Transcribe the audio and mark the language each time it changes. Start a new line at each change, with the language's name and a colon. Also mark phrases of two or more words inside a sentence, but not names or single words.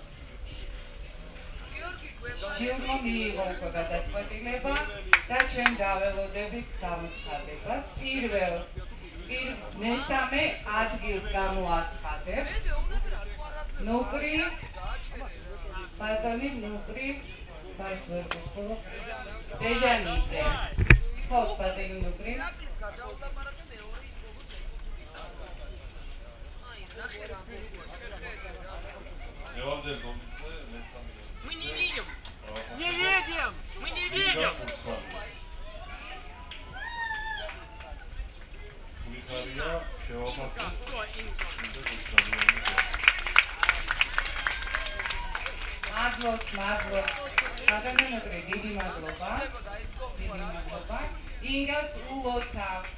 Georgian: ჯილდო მიიღო უკვე გადაწყვეტილება და ჩვენ დაველოდებით გამოცხადებას. პირველ მესამე ადგილს გამოაცხადებს ნუკრი ბატონი ნუკრი ბეჟანიძე. ხო, ბატონი ნუკრი.
Russian: Мы не видим! Не видим! Мы не видим!
Georgian: მადლობ. ადამიანები, დიდი მადლობა. ინგას ულოცავთ.